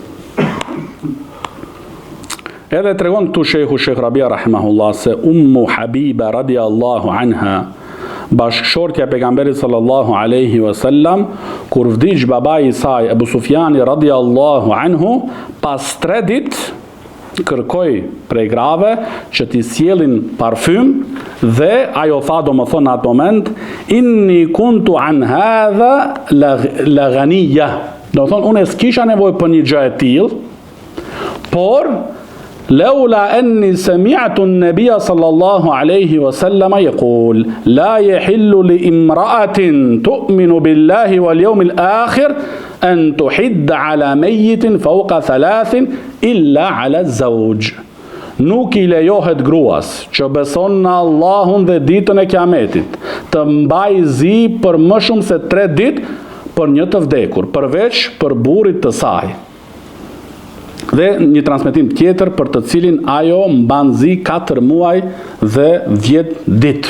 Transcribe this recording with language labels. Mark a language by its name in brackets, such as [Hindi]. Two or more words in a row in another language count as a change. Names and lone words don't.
[Albanian] Edhe tregon këtu Sheh Rabia rahimahullah se Ummu Habiba [Arabic] رضي الله عنها, [Albanian] bashkëshortja pejgamberit [Arabic] صلى الله عليه وسلم, [Albanian] kur vdiq babai i saj Abu Sufjani [Arabic] رضي الله عنه, [Albanian] pas 3 ditë kërkoi prej grave që t'i sjellin parfym dhe ajo tha domethënë në atë moment, [Arabic] إني كنت عن هذا لغنية. [Albanian] Domethënë unë s'kisha nevojë për një gjë e tillë, por [Arabic] لولا أني سمعت النبي صلى الله عليه وسلم يقول لا يحل لامرأة تؤمن بالله واليوم الآخر أن تحد على ميت فوق 3 إلا على الزوج. [Albanian] Nuk i lejohet gruas që beson në Allahun dhe ditën e Kiametit të mbaj zi për më shumë se 3 ditë për një të vdekur, përveç për burrit të saj. Dhe një transmetim tjetër për të cilin ajo mban zi 4 muaj dhe 10 ditë.